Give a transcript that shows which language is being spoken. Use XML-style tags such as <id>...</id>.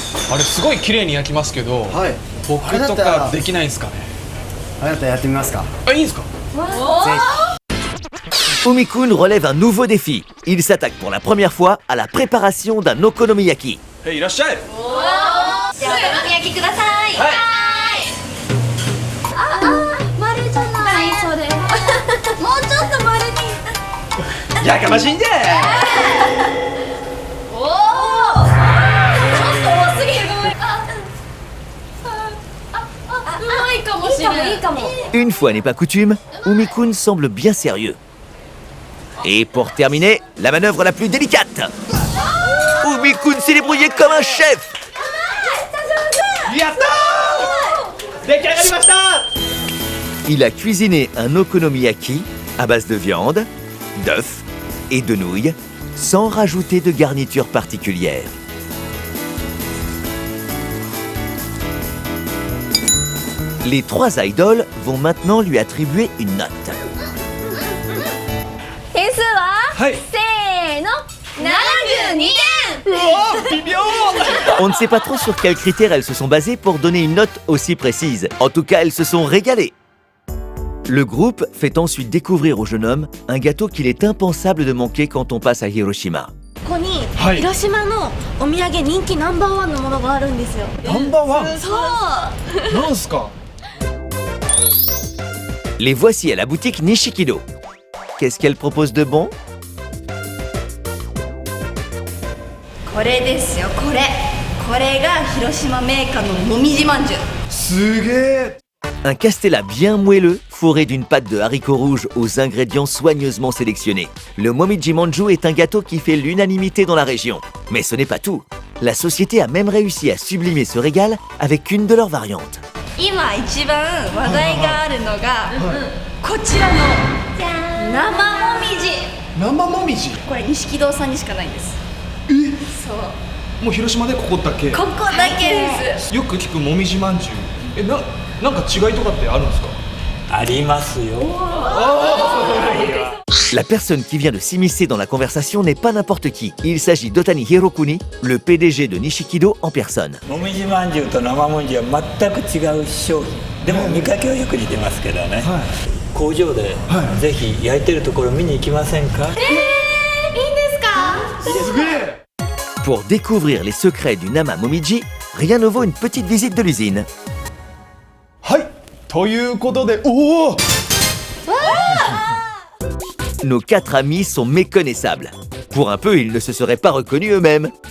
<ja>あれすごい綺麗に焼きますけど、はい、僕とかできないんですかね。あれだったらやってみますか。あ、いいんですか？</ja> <fr>Umi-kun relève un nouveau défi. Il s'attaque pour la première fois à la préparation d'un okonomiyaki.</fr> <ja>へい、いらっしゃい。じゃあお好み焼きくださいはい丸じゃないそれもうちょっと丸にやかましいんで。おおちょっと多すぎるうまいかもしれないいいかも</ja> <fr>Une fois n'est pas coutume, Umi-kun semble bien sérieux. Et pour terminer, la manœuvre la plus délicate. Umi-kun s'est débrouillé comme un chef.</fr> <ja>やったー。出来上がりました。</ja> <fr>Il a cuisiné un okonomiyaki à base de viande, d'œufs et de nouilles, sans rajouter de garniture particulière. Les trois idoles vont maintenant lui attribuer une note.</fr> <ja>点数ははい。せーの72点うわー、微妙。</ja> <fr>On ne sait pas trop sur quels critères elles se sont basées pour donner une note aussi précise. En tout cas, elles se sont régalées. Le groupe fait ensuite découvrir au jeune homme un gâteau qu'il est impensable de manquer quand on passe à Hiroshima.</fr> <ja>ここにはい広島のお土産人気ナンバーワンのものがあるんですよ。ナンバーワン。そうなんすか？</ja> <fr>Les voici à la boutique Nishikido. Qu'est-ce qu'elle propose de bon?</fr> <ja>これですよこれが広島メーカーのもみじまんじゅうすげえ。</ja> <fr>Un castelat bien moelleux, fourré d'une pâte de haricots rouges aux ingrédients soigneusement sélectionnés. Le Momiji Manju est un gâteau qui fait l'unanimité dans la région. Mais ce n'est pas tout. La société a même réussi à sublimer ce régal avec une de leurs variantes.</fr> <ja>今一番話題があるのがこちらの生もみじ生もみじ。これ錦堂さんにしかないんですそうもう広島でここだけ。ここだけですよく聞くもみじまんじゅう。なんか違いとかってあるんですか？ありますよ。</ja> <fr>La personne qui vient de s'immiscer dans la conversation n'est pas n'importe qui. Il s'agit d'Otani Hirokuni, le PDG de Nishikido en personne.</fr> <ja>もみじまんじゅうと生もみじは全く違う商品。でも見かけはよく似てますけどね。工場でぜひ焼いてるところ見に行きませんか？いいんですかすげえ。</ja> <fr>Pour découvrir les secrets du Nama Momiji, rien ne vaut une petite visite de l'usine.</fr> <ja>はい。ということで、おお。</ja> <fr>Nos quatre amis sont méconnaissables. Pour un peu, ils ne se seraient pas reconnus eux-mêmes.</fr>